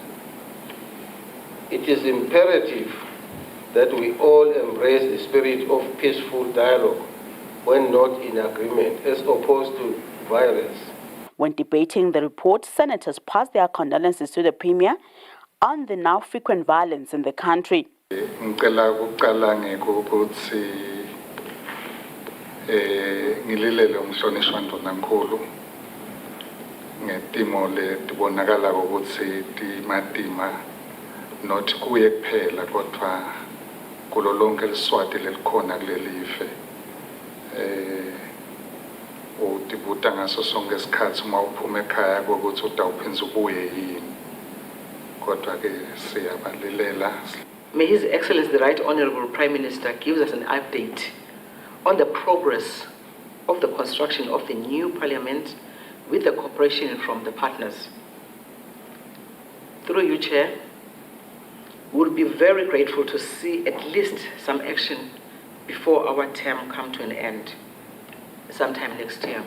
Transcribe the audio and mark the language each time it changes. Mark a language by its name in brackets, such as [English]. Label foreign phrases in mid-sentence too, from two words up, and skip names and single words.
[English] It is imperative that we all embrace the spirit of peaceful dialogue when not in agreement, as opposed to violence. When debating the report, senators passed their condolences to the Premier on the now frequent violence in the country. [Swati] Ngetimo letibonakala ukuthi timatima not kuye kuphela kodwa kulo lonke liswati lelikhona kulelife utibuta ngaso sonke isikhathi uma uphuma ekhaya ukuthi utawuphinza ubuye yini kodwa ke siyabalilela. [English] May His Excellency the Right Honorable Prime Minister gives us an update on the progress of the construction of the new Parliament with the cooperation from the partners. Through you, Chair, we would be very grateful to see at least some action before our term come to an end, sometime next year.